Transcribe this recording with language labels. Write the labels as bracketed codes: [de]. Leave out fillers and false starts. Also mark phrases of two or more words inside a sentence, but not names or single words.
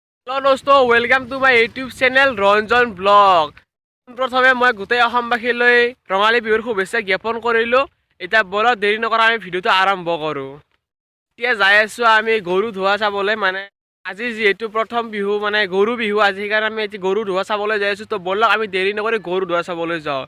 [en] hello दोस्तों welcome to my YouTube channel Ranjan blog। [as] প্ৰথমে মই গোটেই অসমবাসীলৈ ৰঙালী বিহুৰ শুভেচ্ছা জ্ঞাপন কৰিলোঁ। এতিয়া বলক দেৰি নকৰা আমি ভিডিঅ'টো আৰম্ভ কৰোঁ। এতিয়া যাই আছোঁ আমি গৰু ধোৱা চাবলৈ, মানে আজি যিহেতু প্ৰথম বিহু মানে গৰু বিহু আজি, সেইকাৰণে আমি এতিয়া গৰু ধোৱা চাবলৈ যাই আছোঁ। তো বলক আমি দেৰি নকৰি গৰু ধোৱা চাবলৈ যাওঁ।